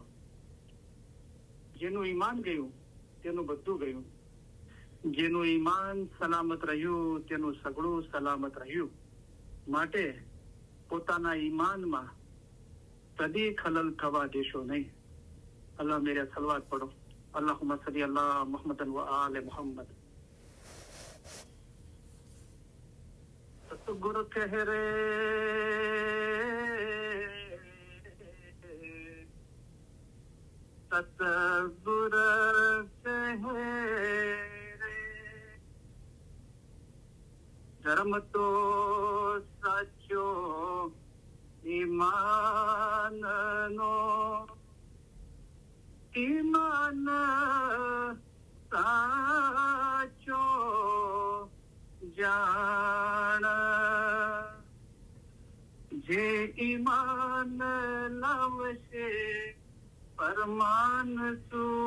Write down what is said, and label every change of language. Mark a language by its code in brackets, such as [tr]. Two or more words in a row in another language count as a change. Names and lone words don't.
[gu] જેનું ઈમાન ગયું તેનું બધું ગયું, જેનું ઈમાન સલામત રહ્યું તેનું સગળું સલામત રહ્યું। માટે પોતાના ઈમાનમાં કદી ખલલ થવા દેશો નહીં। [hi] अल्लाह मेरे सलवात पढ़ो। [ar] اللهم صل على محمد وآل محمد. [hi] सतगुरु कह रे सतगुरु कह रे [gu] ધર્મ તો સાચો ઈમાન નો ઈમાન સાચો જાન જે ઈમાન લાવશે પરમાન સૂ